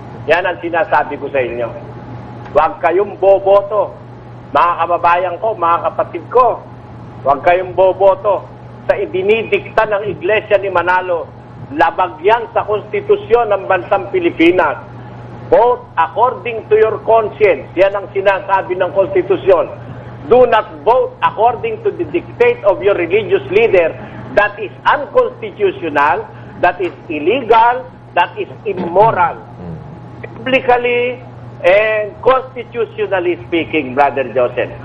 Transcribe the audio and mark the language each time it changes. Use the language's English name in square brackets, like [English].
[Filipino] Yan ang sinasabi ko sa inyo. Huwag kayong boboto. Mga kababayan ko, mga kapatid ko, huwag kayong boboto sa idinidikta ng Iglesia ni Manalo. Labag yan sa konstitusyon ng bansang Pilipinas. [English] Vote according to your conscience. [Filipino] Yan ang sinasabi ng konstitusyon. [English] Do not vote according to the dictate of your religious leader. That is unconstitutional, that is illegal, that is immoral. Biblically and constitutionally speaking, Brother Joseph.